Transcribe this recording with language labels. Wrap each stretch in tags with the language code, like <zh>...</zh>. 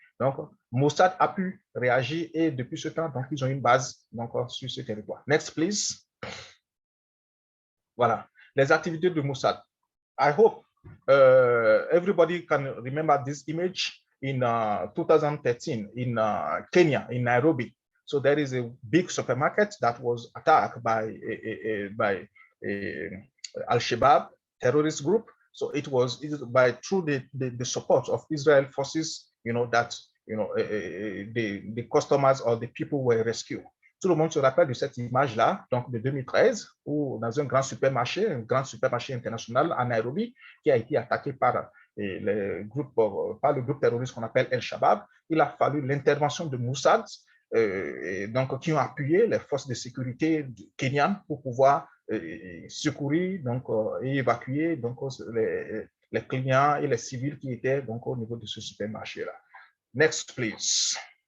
<fr>Donc, Mossad a pu réagir et depuis ce temps, donc, ils ont une base donc, sur ce territoire.</fr> <en>Next, please.</en> <fr>Voilà, les activités de Mossad.</fr> <en>I hope everybody can remember this image in 2013 in Kenya, in Nairobi. So there is a big supermarket that was attacked by Al-Shabaab terrorist group. So it was through the support of Israel forces, you know, that, you know, the customers or the people were rescued.</en> <fr>Tout le monde se rappelle de cette image-là, donc de 2013, où dans un grand supermarché international à Nairobi, qui a été attaqué par le groupe terroriste qu'on appelle El-Shabaab. Il a fallu l'intervention de Mossad, donc qui ont appuyé les forces de sécurité kenyanes pour pouvoir secourir donc, et évacuer donc, les clients et les civils qui étaient donc, au niveau de ce supermarché-là.</fr> <en>Next, please.</en>